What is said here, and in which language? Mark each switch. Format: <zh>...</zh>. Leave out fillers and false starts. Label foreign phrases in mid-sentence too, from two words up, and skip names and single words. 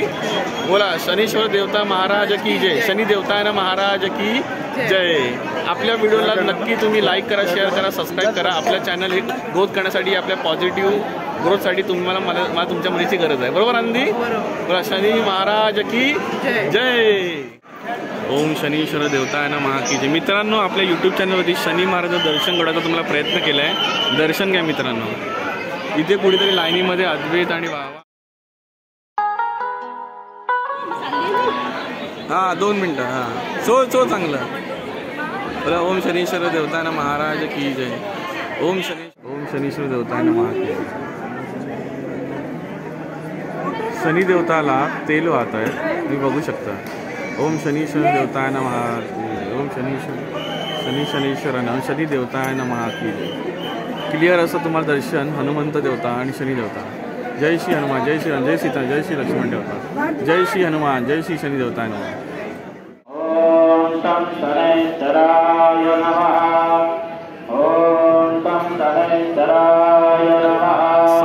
<mr>बोला शनीश्वर देवता महाराज</mr> <hi>की जय. शनी देवता महाराज की जय.</hi> <mr>आपल्या व्हिडिओला नक्की तुम्ही लाईक करा, शेअर करा, सबस्क्राईब करा. आपल्या चॅनल हे ग्रोथ करण्यासाठी, आपल्या</mr> <en>positive growthसाठी</en> <mr>मला तुमच्या मदतीची गरज आहे. बरोबर आनंदी? बोला शनी महाराज</mr> <hi>की जय.</hi> <sa>ओम शनीश्वर देवताय नमः</sa> <hi>की जय.</hi> <mr>मित्रांनो, आपल्या यूट्यूब चॅनलवरती शनी महाराज दर्शन घडवायचा तुम्हाला प्रयत्न केला आहे. दर्शन घ्या मित्रांनो. इथे कुठेतरी लाईनीमध्ये अद्वैत आणि बाबा. हा 2 मिनिटं. हा सो चांगलं.</mr> <sa>बोला ओम शनीश्वर देवताय नमः</sa> <hi>महाराज की जय.</hi> <sa>ओम शनीश्वर देवताय नमः</sa> <hi>की जय.</hi> <mr>शनी देवताला तेल वाहत आहे, तुम्ही बघू शकता.</mr> <sa>ओम शनीश्वर देवताय नमः. ओम शनीश्वरानं शनी देवताय नमः</sa> <hi>की जय.</hi> <mr>क्लिअर असं तुम्हाला दर्शन हनुमंत देवता आणि शनी देवता.</mr> <hi>जय श्री हनुमान, जय श्री राम, जय सीता, जय श्री लक्ष्मण देवता. जय श्री हनुमान, जय श्री</hi> <sa>शनी देवताय नमः. ओम तम शनैश्चराय नमः. ओम तम शनैश्चराय नमः.</sa>